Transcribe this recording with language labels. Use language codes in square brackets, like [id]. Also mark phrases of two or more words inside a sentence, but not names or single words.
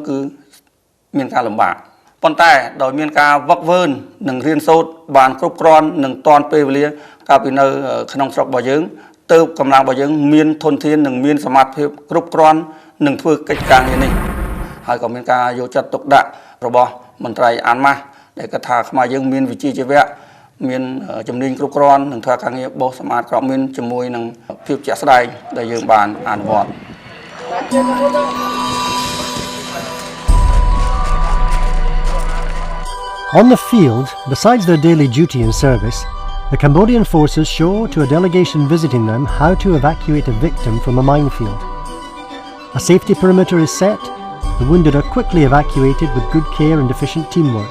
[km] គឺមានការលំបាកប៉ុន្តែដោយមានការវឹកវើនិងរៀនសូត្របានគ្រប់គ្រាន់និងតាន់ពេលវេលាកាលពីនៅក្នុងស្រុករបស់យើងទើបកម្លាំងរបស់យើងមានធនធាននិងមានសមត្ថភាពគ្រប់គ្រាន់នឹងធ្វើកិច្ចការងារនេះហើយក៏មានការយកចិត្តទុកដាក់របស់មន្ត្រីអានម៉ាស់ដែលគាត់ថាខ្មែរយើងមានវិជ្ជាជីវៈមានជំនាញគ្រប់គ្រាន់នឹងធ្វើការងារបោះសម្អាតគ្រាប់មីនជាមួយនឹងភាពជាក់ស្ដែងដែលយើងបានអនុវត្ត [en] On the field, besides their daily duty and service, the Cambodian forces show to a delegation visiting them how to evacuate a victim from a minefield. A safety perimeter is set, the wounded are quickly evacuated with good care and efficient teamwork.